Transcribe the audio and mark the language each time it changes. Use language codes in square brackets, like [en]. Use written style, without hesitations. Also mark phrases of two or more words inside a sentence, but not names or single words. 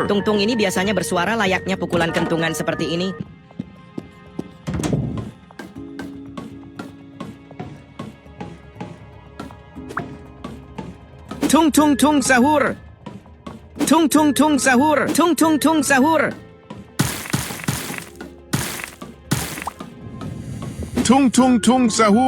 [id] Tung-tung ini biasanya bersuara layaknya pukulan kentungan seperti ini. Tung tung tung sahur. Tung tung tung sahur. Tung tung tung sahur. Tung tung tung sahur.